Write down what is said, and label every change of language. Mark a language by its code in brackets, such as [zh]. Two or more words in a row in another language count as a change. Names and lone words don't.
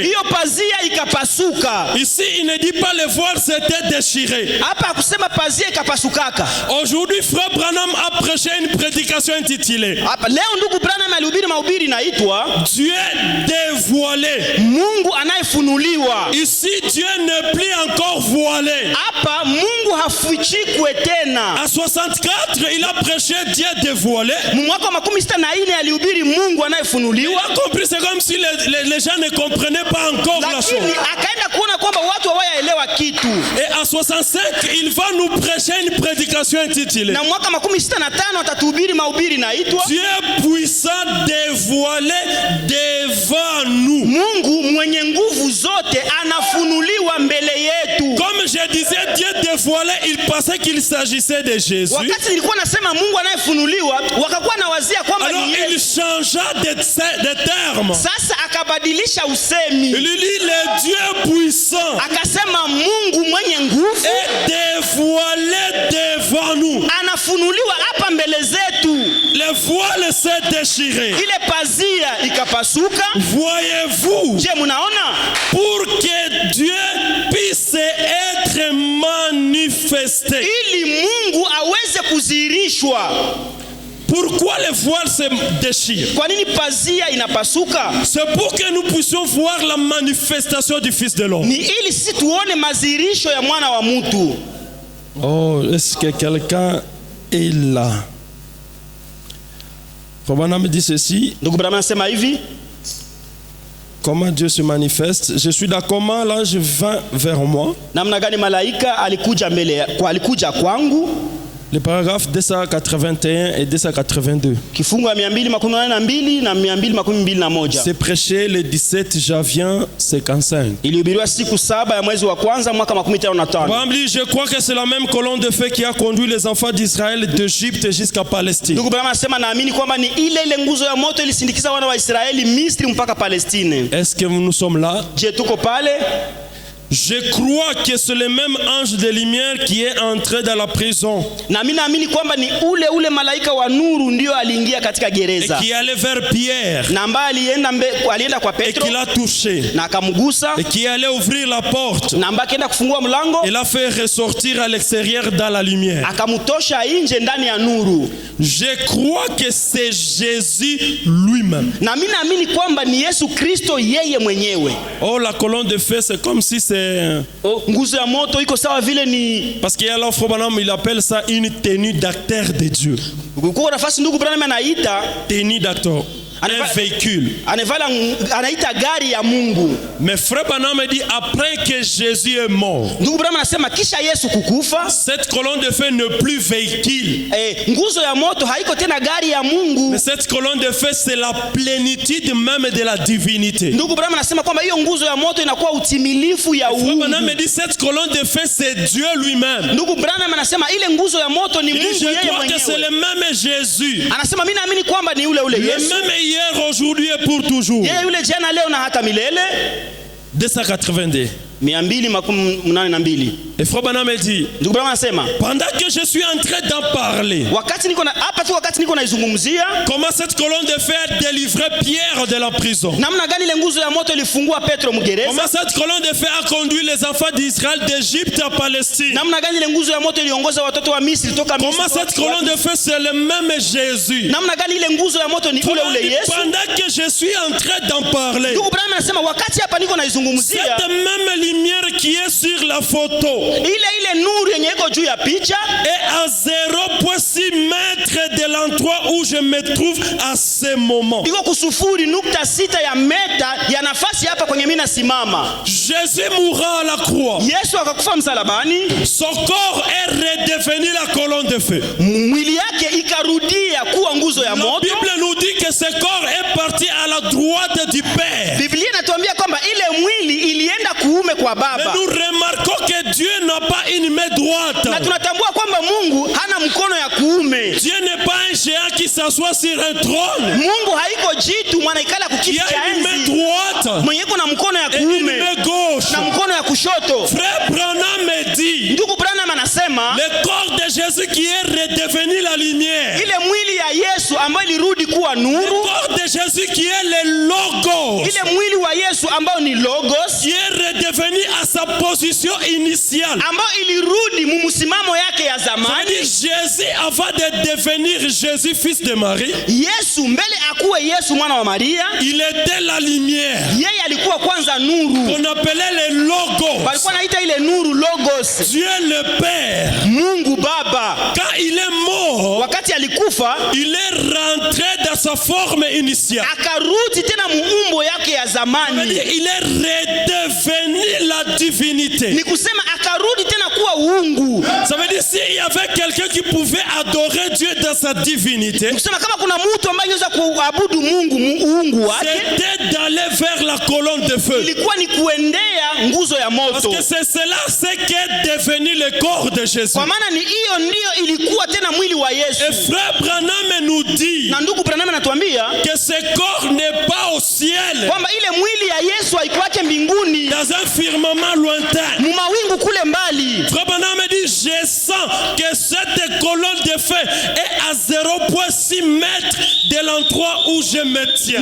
[sw] Hiyo pazia ikapasuka. [fr] Ici, il ne dit pas le voile s'était déchiré. [sw] Hapa kusema pazia ikapasukaka. [fr] Aujourd'hui, frère Branham a prêché une prédication intitulée [sw] Hapa leo ndugu Branham alihubiri mahubiri inaitwa [fr] Dieu dévoilé. [sw] Mungu anayefunuliwa. [fr] Ici, Dieu n'est plus encore voilé. [sw] Hapa Mungu hafichikwe tena. [fr] À 64, il a prêché Dieu dévoilé. [sw] Mwaka wa 64 alihubiri Mungu anayefunuliwa. [fr] Il a compris, c'est comme si les gens ne comprenaient pas encore la chose. [sw] Lakini akaenda kuona kwamba watu hawayaelewa kitu. [fr] Et à 65, il va nous prêcher une prédication intitulée [sw] Na mwaka 65 atatuhubiri mahubiri inaitwa [fr] Dieu puissant dévoilé devant nous. [sw] Mungu mwenye nguvu zote anafunuliwa mbele yetu. [fr] Comme je disais, Dieu dévoilé, il pensait qu'il s'agissait de Jésus. [sw] Wakati nilikuwa nasema Mungu anayefunuliwa, wakakuwa na wazia kwamba [fr] Alors [sw] ni [fr] il [sw] Yesu. [fr] changea de terme. [sw] Sasa akabadilisha usemi. [fr] Il dit le Dieu puissant [sw] Akasema Mungu mwenye nguvu [fr] est dévoilé devant nous. [sw] anafunuliwa hapa mbele zetu. [fr] Le voile s'est déchiré. [sw] Ile pazia ikapasuka. [fr] Voyez-vous, [sw] Je, munaona? [fr] pour que Dieu puisse être manifesté. [sw] Ili Mungu aweze kudhihirishwa. [fr] Pourquoi le voile se déchire? [sw] Kwa nini pazia inapasuka? [fr] C'est pour que nous puissions voir la manifestation du Fils de l'homme. [sw] Ni ili sisi tuone madhihirisho ya mwana wa mtu. [fr] Oh, est-ce que quelqu'un est là? Frère me dit ceci. [sw] Ndugu Branham anasema hivi, [fr] Comment Dieu se manifeste? Je suis d'accord. Comment l'ange vint vers moi? [sw] namna gani malaika alikuja kwangu. [fr] Les paragraphes 281 et 282. [sw] Kifungu ya 282 na 221. [fr] C'est prêché le 17 janvier 55. [sw] Ilihubiriwa siku 7 ya mwezi wa kwanza mwaka 55. [fr] Je crois que c'est la même colonne de feu qui a conduit les enfants d'Israël d'Égypte jusqu'à Palestine. [sw] Ndugu Branham anasema naamini kwamba ni ile nguzo ya moto ilisindikiza wana wa Israeli Misri mpaka Palestine. [fr] Est-ce que nous sommes là? [sw] Je, tuko pale? [fr] Je crois que c'est le même ange de lumière qui est entré dans la prison. [sw] Na mimi naamini kwamba ni ule malaika wa nuru ndio aliingia katika [fr] Et [sw] gereza. [fr] qui allait vers Pierre. [sw] Na ambaye alienda kwa [fr] Et [sw] Petro [fr] qui l'a touché. [sw] na akamgusa. [fr] Et qui allait ouvrir la porte. [sw] Na ambaye akaenda kufungua mlango. [fr] Et l'a fait ressortir à l'extérieur dans la lumière. [sw] Akamutosha nje ndani ya nuru. [fr] Je crois que c'est Jésus lui-même. [sw] Na mimi naamini kwamba ni Yesu Kristo yeye mwenyewe. [fr] Oh, la colonne de feu, c'est comme si c'est... [sw] Nguzo ya moto iko sawa vile ni... [fr] Parce qu'il y a l'offre Branham, il appelle ça une tenue d'acteur de Dieu. [sw] Kuko nafasi ndugu Branham anaita [fr] Tenue d'acteur. Un véhicule. [sw] Anaita gari ya Mungu. [fr] Mais frère Branham dit après que Jésus est mort. [sw] Ndugu Branham anasema kisha Yesu kukufa, [fr] cette colonne de feu n'est plus véhicule. [sw] Nguzo ya moto haiko tena gari ya Mungu. [fr] Mais cette colonne de feu c'est la plénitude même de la divinité. [sw] Ndugu Branham anasema kwamba hiyo nguzo ya moto inakuwa utimilifu ya uungu. [fr] Frère Branham dit cette colonne de feu c'est Dieu lui-même. [sw] Ndugu Branham anasema ile nguzo ya moto ni Mungu yeye mwenyewe. [fr] Je crois que c'est le même Jésus. [sw] Anasema mimi naamini kwamba ni ule Yesu. [fr] Le même hier, aujourd'hui et pour toujours. [sw] Yeye yule jana leo na hata milele. 282. 282. [fr] Et frère Branham dit, [sw] ndugu Branham anasema, [fr] pendant que je suis en train d'en parler, [sw] wakati niko naizungumzia, [fr] comment cette colonne de feu a délivré Pierre de la prison. [sw] Namna gani ile nguzo ya moto ilifungua Petro mgereza. [fr] Comment cette colonne de feu a conduit les enfants d'Israël d'Égypte à Palestine. [sw] Namna gani ile nguzo ya moto iliongoza watoto wa Misri toka Misri. [fr] Comment cette colonne de feu c'est le même Jésus. [sw] Namna gani ile nguzo ya moto ni ule Yesu. [fr] Pendant que je suis en train d'en parler, [sw] ndugu Branham anasema wakati hapa niko naizungumzia, [fr] cette même lumière qui est sur la photo, [sw] ile nuru yenye iko juu ya picha, [fr] est à 0.6 mètres de l'endroit où je me trouve à ce moment. [sw] iko ku 0.6 ya meta ya nafasi hapa kwenye mimi nasimama. [fr] Jésus mourra à la croix. [sw] Yesu akakufa msalabani. [fr] Son corps est redevenu la colonne de feu. [sw] Mwili yake ikarudia kuwa nguzo ya moto. [fr] La Bible nous dit que ce corps est parti à la droite du Père. [sw] Biblia inatuambia kwamba ile mwili ilienda kuume kwa [fr] Mais [sw] Baba. [fr] nous remarquons que Dieu n'a pas une main droite. [sw] Na tunatambua kwamba Mungu hana mkono ya kuume. [fr] Dieu n'est pas un géant qui s'assoit sur un trône. [sw] Mungu haiko jitu mwanaikala [fr] Il [sw] kukiti [fr] y [sw] cha [fr] a une main [sw] enzi. [fr] droite [sw] Mwenye iko na mkono ya [fr] et une [sw] kuume [fr] main gauche. [sw] na mkono ya kushoto. [fr] Frère Branham me dit, [sw] Ndugu Branham anasema [fr] le corps de Jésus qui est redevenu la lumière. [sw] ile mwili ya Yesu ambayo ilirudi kuwa [fr] Le [sw] nuru, [fr] corps de Jésus qui est le logos. [sw] ile mwili wa Yesu ambao ni logos, [fr] Qui est redevenu à sa position initiale. [sw] ambayo ilirudi mumusimamo yake ya zamani. [fr] Jésus, avant de devenir Jésus, fils de Marie, [sw] Yesu mbele akuwe Yesu mwana wa Maria, [fr] il était la lumière [sw] yeye alikuwa kwanza nuru. [fr] qu'on appelait le logos. [sw] Walikuwa naita ile nuru logos. [fr] Dieu le Père, [sw] Mungu Baba [fr] quand il est mort, [sw] wakati alikufa [fr] il est rentré dans sa forme initiale. [sw] akarudi tena muumbo yake ya zamani. [fr] Il est redevenu la divinité. [sw] Ni kusema akarudi tena kuwa uungu. [fr] Ça veut dire s'il y avait quelqu'un qui pouvait adorer Dieu dans sa divinité, [sw] Ni kusema kama kuna mtu ambaye anaweza kuabudu Mungu uungu wake, [fr] c'était d'aller vers la colonne de feu. [sw] ilikuwa ni kuendea nguzo ya [fr] Parce [sw] moto. [fr] que c'est cela ce qu'est devenu le corps de Jésus. [sw] Kwa maana ni hiyo ndio ilikuwa tena mwili wa [fr] Et [sw] Yesu. [fr] frère Branham nous dit [sw] Na ndugu Branham anatuambia [fr] que ce corps n'est pas au ciel, [sw] kwamba ile mwili ya Yesu haikuwake mbinguni [fr] dans un firmament lointain. [sw] mu mawingu kule mbali. [fr] Frère Branham dit, je sens que cette colonne de feu est à 0,6 mètres de l'endroit où je me tiens.